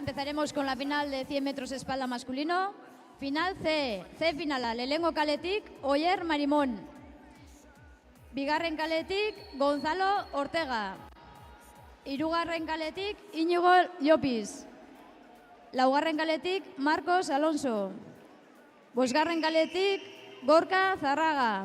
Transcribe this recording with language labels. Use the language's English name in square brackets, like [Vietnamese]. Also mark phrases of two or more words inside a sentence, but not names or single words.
[Spanish] Empezaremos con la final de 100 metros espalda masculino. [Basque] Final C. C finala. Lehengo kaletik, Oyer Marimón. Bigarren kaletik, Gonzalo Ortega. Hirugarren kaletik, Iñigo Llopis. Laugarren kaletik, Marcos Alonso. Bosgarren kaletik, Gorka Zarraga.